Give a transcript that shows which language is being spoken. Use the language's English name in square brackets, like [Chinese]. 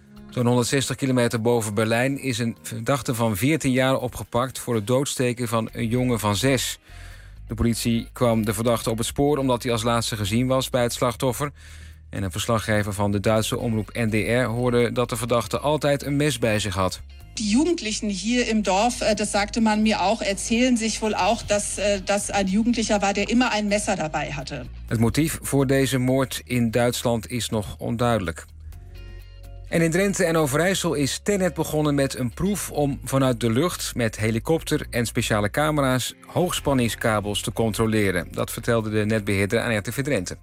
[Dutch] Zo'n 160 kilometer boven Berlijn is een verdachte van 14 jaar opgepakt voor het doodsteken van een jongen van 6. De politie kwam de verdachte op het spoor omdat hij als laatste gezien was bij het slachtoffer. En een verslaggever van de Duitse omroep NDR hoorde dat de verdachte altijd een mes bij zich had. [German] Die Jugendlichen hier im Dorf, das sagte man mir auch, erzählen sich wohl auch, dass ein Jugendlicher war, der immer ein Messer dabei hatte. [Dutch] Het motief voor deze moord in Duitsland is nog onduidelijk. En in Drenthe en Overijssel is Tennet begonnen met een proef om vanuit de lucht met helikopter en speciale camera's hoogspanningskabels te controleren. Dat vertelde de netbeheerder aan RTV Drenthe.